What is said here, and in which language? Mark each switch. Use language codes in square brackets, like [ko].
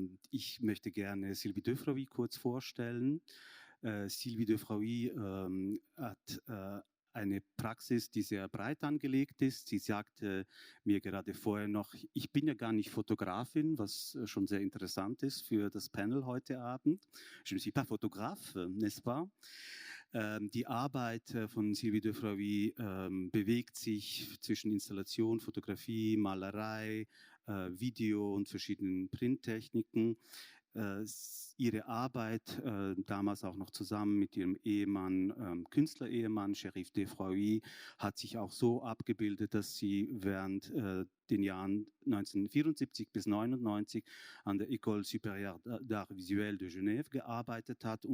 [de] Ich möchte gerne Silvie Defraoui kurz vorstellen. Silvie Defraoui hat eine Praxis, die sehr breit angelegt ist. Sie sagte mir gerade vorher noch, ich bin ja gar nicht Fotografin, was schon sehr interessant ist für das Panel heute Abend. [fr] Je ne suis pas photographe, n'est-ce pas? [de] Die Arbeit von Silvie Defraoui bewegt sich zwischen Installation, Fotografie, Malerei, Video und verschiedenen Printtechniken. Ihre Arbeit, damals auch noch zusammen mit ihrem Ehemann, Künstlerehemann, Silvie Defraoui, hat sich auch so abgebildet, dass sie während den Jahren 1974 bis 1999 an der École Supérieure d'Art Visuel de Genève gearbeitet hat.